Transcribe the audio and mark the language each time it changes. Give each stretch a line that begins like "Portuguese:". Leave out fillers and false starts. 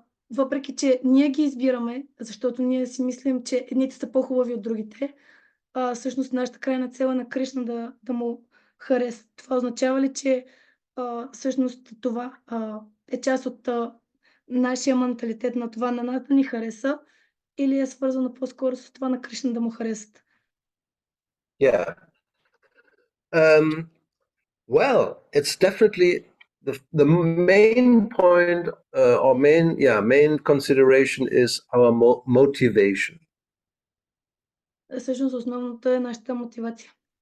Bulgarian: Въпреки че ние ги избираме, защото ние си мислим, че едните са по-хубави от другите, всъщност нашата крайна цел е на Кришна да му хареса. Това означава ли, че всъщност това е част от нашия менталитет на това на нас да ни хареса, или е свързано по-скоро с това на Кришна да му харесат?
English: Yeah. Well, it's definitely the main point or main consideration is our motivation.
Bulgarian: Всъщност основното е нашата мотивация.